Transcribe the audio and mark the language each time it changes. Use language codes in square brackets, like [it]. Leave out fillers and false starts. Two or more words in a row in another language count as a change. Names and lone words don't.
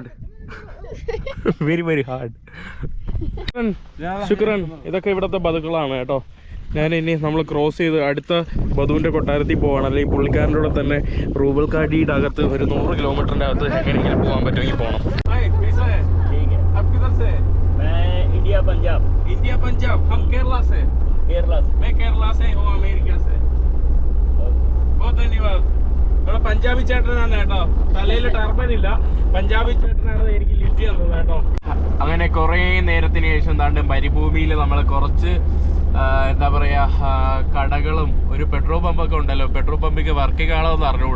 [en] very hard. ശുക്രൻ. [ml] ഇതൊക്കെ ഇവിടുത്തെ ബതുക്കളാണ് കേട്ടോ. ഞാനിനി നമ്മൾ ക്രോസ് ചെയ്ത് അടുത്ത ബധുവിൻ്റെ കൊട്ടാരത്തിൽ പോവാണ്. അല്ലെങ്കിൽ പുള്ളിക്കാരൻ്റെ കൂടെ തന്നെ റൂബൽ കാടിയുടെ അകത്ത് ഒരു 100 കിലോമീറ്ററിൻ്റെ അകത്ത് എങ്ങനെയെങ്കിലും പോകാൻ പറ്റുമെങ്കിൽ പോകണം. [hi] इंडिया पंजाब. हम केरला से. मैं केरला से हूँ, अमेरिका से. बहुत धन्यवाद. [ml] നമ്മുടെ പഞ്ചാബി ചേട്ടനാണ് കേട്ടോ. തലയിൽ ടർബൻ ഇല്ല. പഞ്ചാബി ചേട്ടനാണ് എനിക്ക് ലിഫ്റ്റ് തന്നത് കേട്ടോ. അങ്ങനെ കുറേ നേരത്തിന് ശേഷം താണ്ട് മരുഭൂമിയിൽ നമ്മൾ കുറച്ച് എന്താ പറയുക കടകളും ഒരു പെട്രോൾ പമ്പൊക്കെ ഉണ്ടല്ലോ. പെട്രോൾ പമ്പിക്ക് വർക്കിംഗ് ആണോ എന്ന് അറിഞ്ഞുകൂടാ.